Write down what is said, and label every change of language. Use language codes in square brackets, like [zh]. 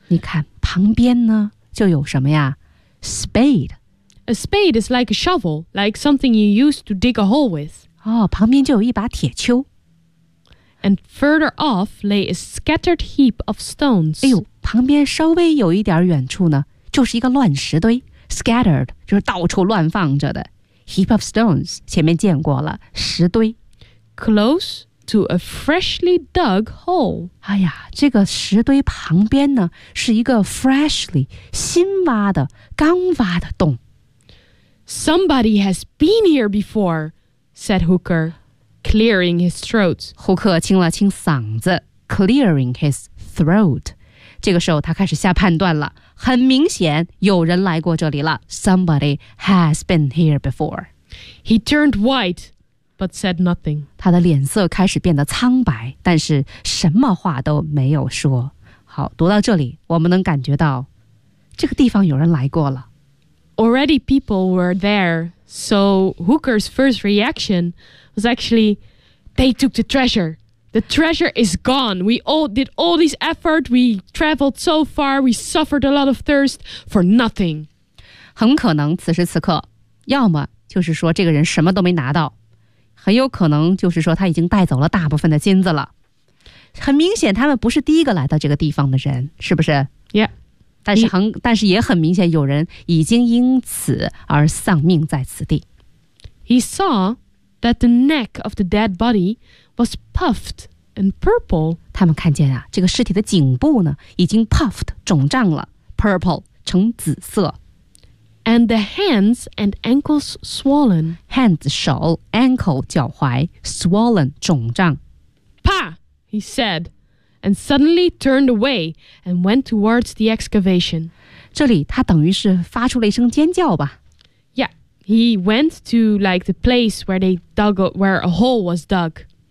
[zh] 你看,旁边呢,就有什么呀? [en] Spade. A spade is like a shovel, like something you use to dig a hole with. [zh] 哦,旁边就有一把铁锹。 [en] And further off lay a scattered heap of stones. [zh] 哎呦，旁边稍微有一点远处呢，就是一个乱石堆。 Scattered 就是到处乱放着的。 [en] Heap of stones [zh] 前面见过了，石堆。 [en] Close to a freshly dug hole. [zh] 哎呀，这个石堆旁边呢，是一个 freshly 新挖的、刚挖的洞。 [en] Somebody has been here before, said Hooker. Clearing his throat. [zh] 胡克清了清嗓子 [en] clearing his throat. [zh] 这个时候他开始下判断了，很明显有人来过这里了。 [en] Somebody has been here before. He turned white, but said nothing. [zh] 他的脸色开始变得苍白，但是什么话都没有说。好，读到这里，我们能感觉到这个地方有人来过了。 [en] Already people were there, so Hooker's first reaction... was actually, they took the treasure. The treasure is gone. We all did all this effort. We traveled so far. We suffered a lot of thirst for nothing. [zh] 很可能此时此刻，要么就是说这个人什么都没拿到，很有可能就是说他已经带走了大部分的金子了。很明显，他们不是第一个来到这个地方的人，是不是 [en] ？Yeah. [zh] 但是也很明显，有人已经因此而丧命在此地。 [en] He saw. That the neck of the dead body was puffed and purple. [zh] 他们看见啊，这个尸体的颈部呢，已经 puffed 肿胀了 ，purple 成紫色。 [en] And the hands and ankles swollen. [zh] Hands 手 ，ankle 脚踝 ，swollen 肿胀。 [en] Pa, he said, and suddenly turned away and went towards the excavation. [zh] 这里他等于是发出了一声尖叫吧。 [en] He went to like the place where they dug a, where a hole was dug.